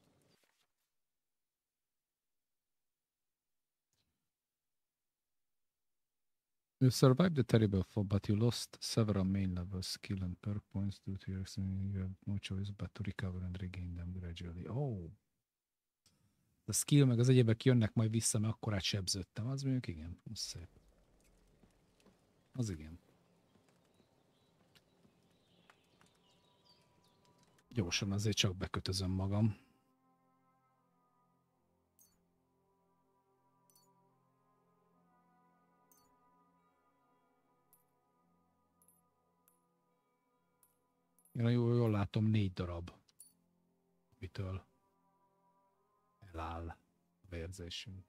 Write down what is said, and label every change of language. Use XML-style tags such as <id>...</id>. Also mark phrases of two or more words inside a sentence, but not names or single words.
<en>You survived the terrible fall, but you lost several main level skill and perk points due to your accident. You have no choice but to recover and regain them gradually. Oh!</en> <hu>A skill meg az egyébek jönnek majd vissza, mert akkor átsebződtem. Az mondjuk igen, az szép. Az igen. Gyorsan azért csak bekötözöm magam. Én jól látom 4 darab, mitől eláll a vérzésünk.</hu>